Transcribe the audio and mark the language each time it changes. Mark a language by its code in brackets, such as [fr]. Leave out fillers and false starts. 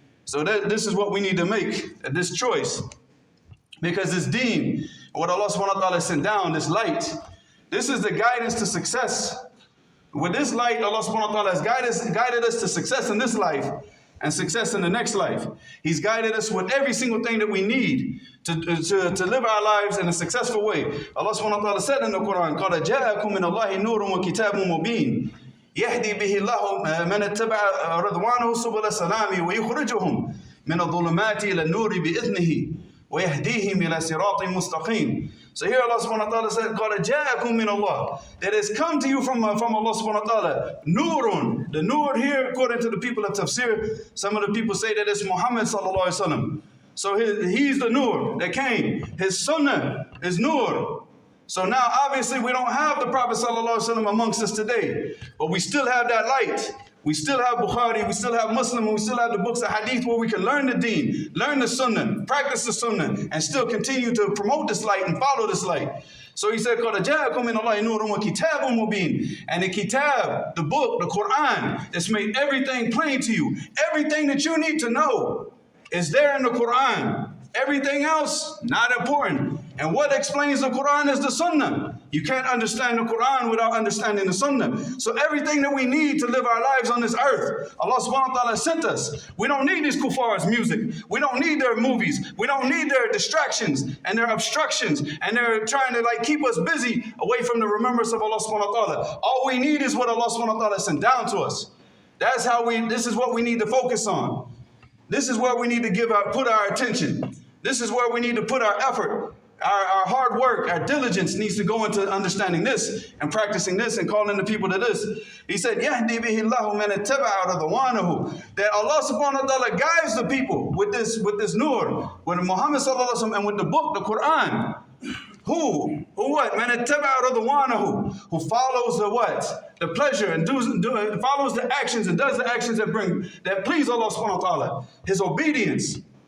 [en] So this is what we need to make, this choice. Because this deen, what Allah subhanahu wa ta'ala sent down, this light, this is the guidance to success. With this light, Allah subhanahu wa ta'ala has guided us to success in this life and success in the next life. He's guided us with every single thing that we need to live our lives in a successful way. Allah subhanahu wa ta'ala said in the Quran, [ar] قَدْ جَاءَكُم مِّنَ اللَّهِ نُورٌ وَكِتَابٌ مُّبِينٌ يَهْدِي بِهِ اللَّهُ مَنِ اتَّبَعَ رِضْوَانَهُ سُبُلَ السَّلَامِ وَيُخْرِجُهُم مِّنَ الظُّلُمَاتِ إِلَى النُّورِ بِإِذْنِهِ وَيَهْدِيهِمْ إِلَى صِرَاطٍ مُسْتَقِيمٍ. [en] So here Allah subhanahu wa ta'ala said, [ar] قَدْ جَاءَكُم مِّنَ اللَّهِ. [en] That has come to you from Allah subhanahu wa ta'ala. Nurun. The nur here, according to the people of tafsir, some of the people say that it's Muhammad sallallahu alaihi wasallam. So he's the nur that came. His sunnah is nur. So now obviously we don't have the Prophet sallallahu alaihi wasallam amongst us today, but we still have that light. We still have Bukhari, we still have Muslim, and we still have the books of hadith where we can learn the deen, learn the sunnah, practice the sunnah, and still continue to promote this light and follow this light. So he said, [ar] قَدْ جَاءَكُم مِّنَ اللَّهِ نُورٌ وَكِتَابٌ مُّبِينٌ. [en] And the kitab, the book, the Quran, that's made everything plain to you. Everything that you need to know is there in the Quran. Everything else, not important. And what explains the Quran is the Sunnah. You can't understand the Quran without understanding the Sunnah. So everything that we need to live our lives on this earth, Allah subhanahu wa ta'ala sent us. We don't need these kuffars' music. We don't need their movies. We don't need their distractions and their obstructions. And they're trying to keep us busy away from the remembrance of Allah subhanahu wa ta'ala. All we need is what Allah subhanahu wa ta'ala sent down to us. This is what we need to focus on. This is where we need to put our attention. This is where we need to put our effort. Our hard work, our diligence needs to go into understanding this and practicing this and calling the people to this. He said, [ar] يَهْدِي بِهِ اللَّهُ مَنِ اتَّبَعَ رِضْوَانَهُ. [en] That Allah subhanahu wa ta'ala guides the people with this nur, with Muhammad sallallahu alaihi wasallam, and with the book, the Quran. Who what? [ar] مَنِ اتَّبَعَ رِضْوَانَهُ. [en] Who follows the what? The pleasure and follows the actions and does the actions that please Allah subhanahu wa ta'ala. His obedience.